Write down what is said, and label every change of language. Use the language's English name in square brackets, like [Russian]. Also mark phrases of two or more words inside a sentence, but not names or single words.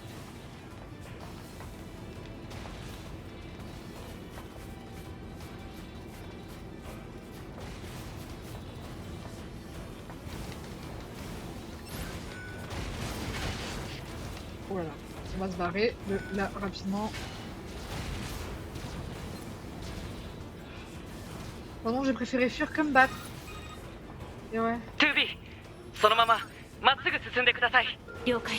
[French] Voilà, on va se barrer de là rapidement. Pardon, j'ai préféré fuir comme battre. Et ouais. [Japanese] 2B そのまままっすぐ進んでください。了解。